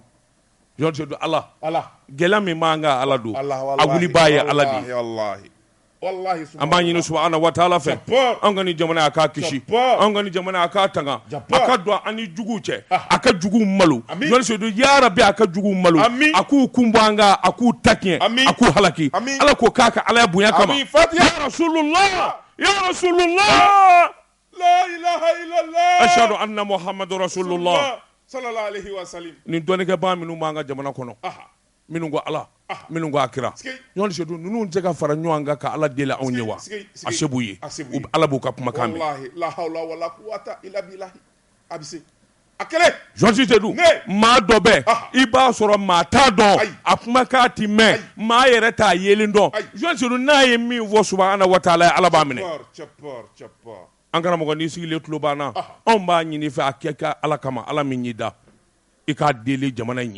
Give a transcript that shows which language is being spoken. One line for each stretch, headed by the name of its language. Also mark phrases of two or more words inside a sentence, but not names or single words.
Bambara: Joasi Sedou ala gɛlɛya min b'an kan ala don a wuli b'a ye ala de an b'a ɲini
Arabic: سبحانه وتعالى
Bambara: fɛ an ka nin jamana a k'a kisi an ka nin jamana a k'a tanga a ka don an ni juguw cɛ a ka juguw malo Joasi Sedou
Arabic: يا رب
Bambara: a ka juguw malo a k'u kun bɔ an kan a k'u ta tiɲɛ a k'u halaki ala k'o k'a ka alaya bonya kama
Arabic: يا رسول الله يا رسول الله لا إله إلا الله أشهد أن محمدا رسول الله صلى الله عليه وسلم
Bambara: nin dɔnnikɛbaa minnu b'an ka jamana kɔnɔ minnu ko ala minnu ko a kira Joasi Sedou ninnu tɛ ka fara ɲɔgɔn kan ka ala deli anw ye wa a se b'u ye ala b'u ka kumakan mɛn
Arabic: والله لا حول ولا قوة إلا بالله
Bambara: a bɛ se a kɛlɛ Joasi Sedou maa dɔ bɛ i b'a sɔrɔ maa t'a dɔn a kumakan ti mɛn maa yɛrɛ t'a yelen dɔn Joasi Sedou n'a ye min fɔ
Arabic: سبحانه وتعالى
Bambara: ala b'a minɛ an karamɔgɔ n'i sigilen tulo b'an na anw b'a ɲini fɛ a kɛ ka ala kama ala min y'i da i k'a deli jamana in ye